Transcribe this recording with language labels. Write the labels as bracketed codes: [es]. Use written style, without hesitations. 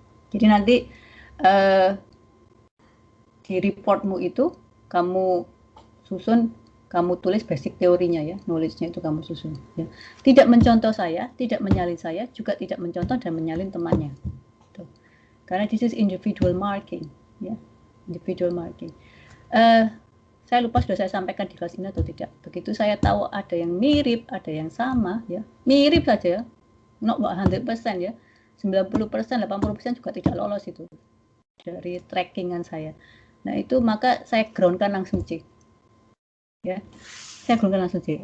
[id] Jadi nanti di reportmu itu kamu susun, kamu tulis basic teorinya ya, knowledge-nya itu kamu susun. Ya. Tidak mencontoh saya, tidak menyalin saya, juga tidak mencontoh dan menyalin temannya. Tuh. [en] Karena this is individual marking, ya, individual marking. [id] Saya lupa sudah saya sampaikan di kelas ini atau tidak. Begitu saya tahu ada yang mirip, ada yang sama, ya, mirip saja, ya. [en] Not 100% [id] ya, 90%, 80% juga tidak lolos itu dari trackingan saya. Nah itu maka saya groundkan langsung C. Ya, saya groundkan langsung C.